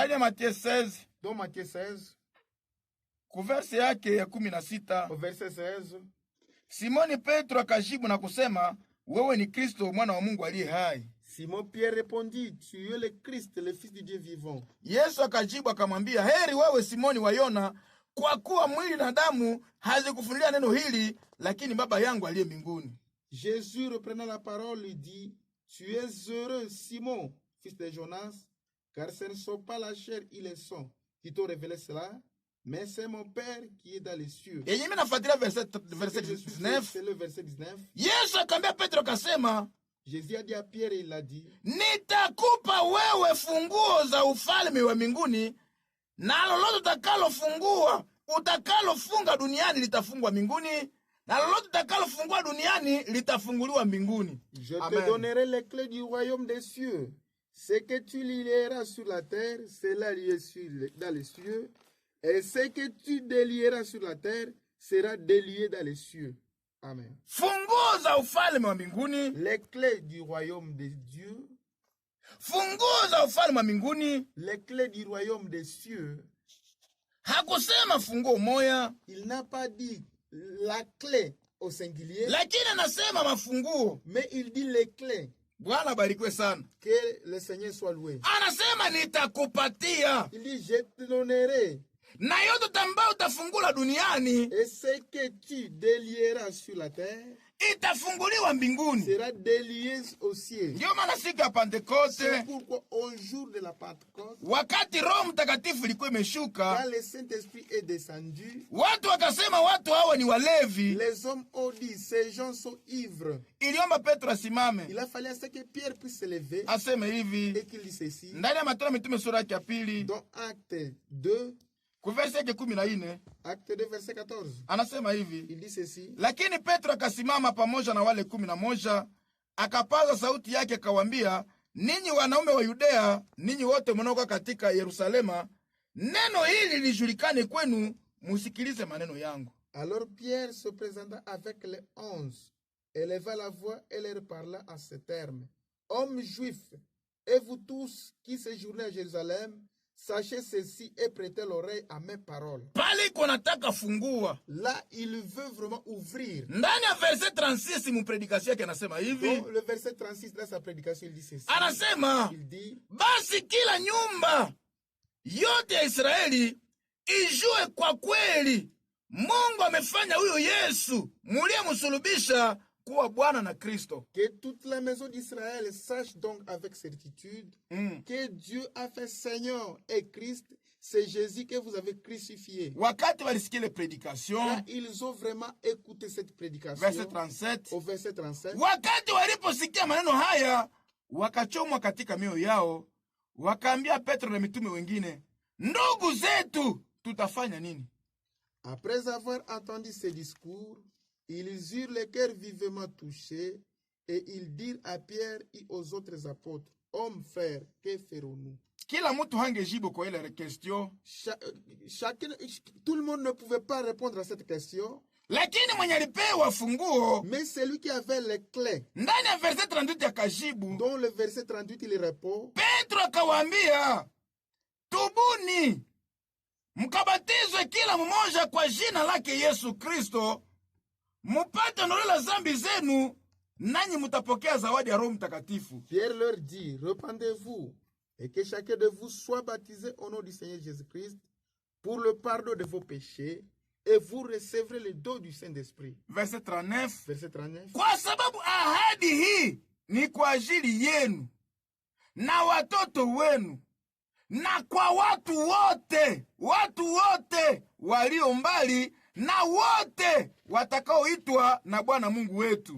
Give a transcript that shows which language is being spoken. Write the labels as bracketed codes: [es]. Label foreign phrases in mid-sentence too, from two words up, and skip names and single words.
[sw] ndani ya Mathayo 16 [fr] dans Matthieu 16, [sw] kuverse yake ya 16, [fr] au verset 16, [sw] Simoni Petro akajibu na kusema, wewe ni Kristo mwana wa Mungu aliye hai. [fr] Simon Pierre répondit, tu es le Christ, le Fils du Dieu vivant. [sw] Yesu akajibu akamwambia, heri wewe Simoni wa Yona, kwa kuwa mwili na damu hazikufunulia neno hili, lakini Baba yangu aliye mbinguni. [fr] Jésus, reprenant la parole, lui dit, tu es heureux, Simon, fils de Jonas, car ce ne sont pas la chair et le sang qui t'ont révélé cela, mais c'est mon Père qui est dans les cieux. [sw] Yenye mimi nafuatilia verset 19. [fr] C'est le verset 19. [sw] Yesu akamwambia Petro akasema, [fr] Jésus a dit à Pierre, il a dit, [sw] nitakupa wewe funguo za ufalme wa mbinguni, na lolote utakalofunga duniani litafungwa mbinguni, na lolote utakalofungua duniani litafunguliwa mbinguni. [fr] je Amen. te donnerai les clés du royaume des cieux. Ce que tu lieras sur la terre, cela lié dans les cieux, et ce que tu délieras sur la terre sera délié dans les cieux. Amen. [sw] Funguo za ufalme wa mbinguni, [fr] Les clés du royaume de Dieu, [sw] funguo za ufalme wa mbinguni. [fr] les clés du royaume des cieux. [sw] Hakusema funguo moya, [fr] Il n'a pas dit la clé au singulier, [sw] lakini anasema mafunguo. [fr] mais il dit les clés. [sw] Bwana barikiwe sana. [fr] Que le Seigneur soit loué. [sw] Anasema nitakupatia, [fr] Il dit, je te donnerai, [sw] na yote ambayo utafungula duniani [fr] et ce que tu délieras sur la terre [sw] itafunguliwa mbinguni. [fr] sera délié au ciel. [sw] Ndio maana siku ya Pentekoste, [fr] C'est pourquoi au jour de la Pentecôte, [sw] wakati Roho Mtakatifu ilikuwa imeshuka, [fr] quand le Saint-Esprit est descendu, [sw] watu wakasema watu hawa ni walevi. [fr] les hommes ont dit, ces gens sont ivres. [sw] Iliomba Petro asimame [fr] Il a fallu à ce que Pierre puisse se lever [sw] aseme hivi, [fr] et qu'il dise ceci. [sw] ndani ya Matendo ya Mitume sura ya pili [fr] Dans Acte 2, [sw] Kuverse 14. [fr] Acte 2, verset 14. [sw] Anasema hivi. [fr] Il dit ceci. [sw] Lakini Petro akasimama pamoja na wale 11, akapaza sauti yake akawaambia, ninyi wanaume wa Yudea, ninyi wote mnaokaa katika Yerusalema, neno hili lijulikane kwenu, musikilize maneno yangu. [fr] Alors Pierre se présenta avec les 11, éleva la voix et leur parla en ces termes. Hommes juifs, et vous tous qui séjournez à Jérusalem, sachez ceci et prêtez l'oreille à mes paroles. [sw] Pale konataka fungua. [fr] Là, il veut vraiment ouvrir. [sw] Ndani ya verset 36 mu prédication yake anasema hivi. [fr] Dans le verset 36 dans sa prédication, il dit ceci. [sw] Anasema, [fr] il dit, [sw] basi kila nyumba yote ya Israeli ijue kwa kweli Mungu amefanya huyo Yesu muliyemsulubisha kuwa Bwana na Kristo. [fr] Que toute la maison d'Israël sache donc avec certitude que Dieu a fait Seigneur et Christ, c'est Jésus que vous avez crucifié. [sw] Wakati walisikia [fr] le prédication, là, ils ont vraiment écouté cette prédication. Verset 37. Au verset 37. [sw] Wakati waliposikia maneno haya, wakachomwa katika mioyo yao, wakaambia Petro na mitume wengine, ndugu zetu, tutafanya nini? [fr] Après avoir entendu ces discours, ils eurent le cœur vivement touchés et ils dirent à Pierre et aux autres apôtres, hommes frères, que ferons-nous? [sw] Kila mtu hangejibu kwa ile question. [fr] Tout le monde ne pouvait pas répondre à cette question. [sw] Lakini mwenye alipewa funguo, [fr] mais celui qui avait les clés, [sw] ndani ya verset 38 akajibu, [fr] dans le verset 38 il répond, [sw] Petro akawaambia, tubuni mkabatizwe kila mmoja kwa jina lake Yesu Kristo, mupate ondoleo la zambi zenu, nanyi mutapokea zawadi ya Roho Mtakatifu. [fr] Pierre leur dit, repentez-vous et que chacun de vous soit baptisé au nom du Seigneur Jésus-Christ pour le pardon de vos péchés, et vous recevrez le don du Saint-Esprit. Verset 39. Verset 39. [sw] Kwa sababu ahadi hii ni kwa ajili yenu na watoto wenu na kwa watu wote walio mbali na wote watakaoitwa na Bwana Mungu wetu.